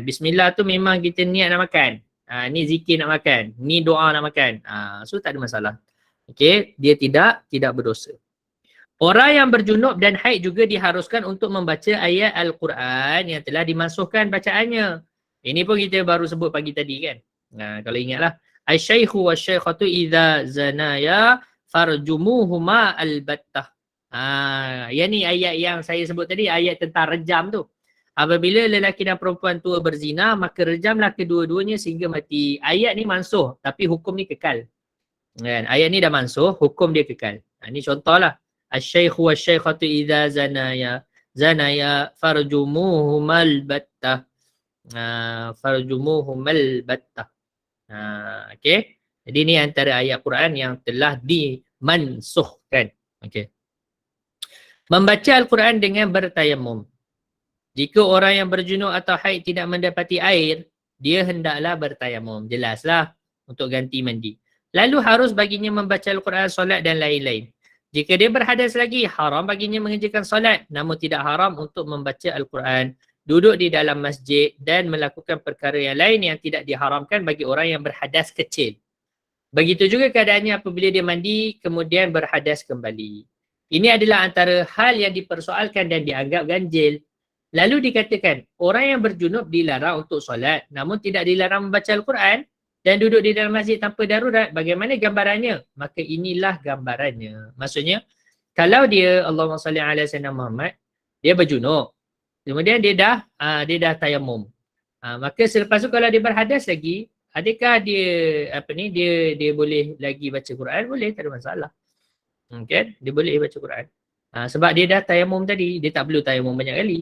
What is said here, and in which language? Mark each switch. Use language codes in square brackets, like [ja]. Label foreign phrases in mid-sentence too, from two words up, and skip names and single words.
[ms] Bismillah tu memang kita niat nak makan. Ni zikir nak makan, ni doa nak makan. So tak ada masalah. Okey, dia tidak berdosa. Orang yang berjunub dan haid juga diharuskan untuk membaca ayat Al-Quran yang telah dimansuhkan bacaannya. Ini pun kita baru sebut pagi tadi kan. Kalau ingatlah. [ar] الشيخ والشيخة إذا زنيا فارجموهما البتة. [ms] Yang ni ayat yang saya sebut tadi, ayat tentang rejam tu. Apabila lelaki dan perempuan tua berzina, maka rejamlah kedua-duanya sehingga mati. Ayat ni mansuh, tapi hukum ni kekal. Kan? Ayat ni dah mansuh, hukum dia kekal. Ini contohlah. [ar] الشيخ والشيخة إذا زنيا فارجموهما البتة. فارجموهما البتة. [ms] Okey. Jadi ni antara ayat Quran yang telah dimansuhkan. Okey. Membaca Al-Quran dengan bertayamum. Jika orang yang berjunub atau haid tidak mendapati air, dia hendaklah bertayamum. Jelaslah, untuk ganti mandi. Lalu harus baginya membaca Al-Quran, solat dan lain-lain. Jika dia berhadas lagi, haram baginya mengerjakan solat. Namun tidak haram untuk membaca Al-Quran, duduk di dalam masjid dan melakukan perkara yang lain yang tidak diharamkan bagi orang yang berhadas kecil. Begitu juga keadaannya apabila dia mandi kemudian berhadas kembali. Ini adalah antara hal yang dipersoalkan dan dianggap ganjil. Lalu dikatakan, orang yang berjunub dilarang untuk solat namun tidak dilarang membaca Al-Quran dan duduk di dalam masjid tanpa darurat. Bagaimana gambarannya? Maka inilah gambarannya. Maksudnya, kalau dia, [ar] اللهم صل على سيدنا محمد, [ms] dia berjunub. Kemudian dia dah tayamum. Maka selepas tu kalau dia berhadas lagi, adakah dia boleh lagi baca Quran? Boleh, tak ada masalah. Okay? Dia boleh baca Quran. Sebab dia dah tayamum tadi, dia tak perlu tayamum banyak kali.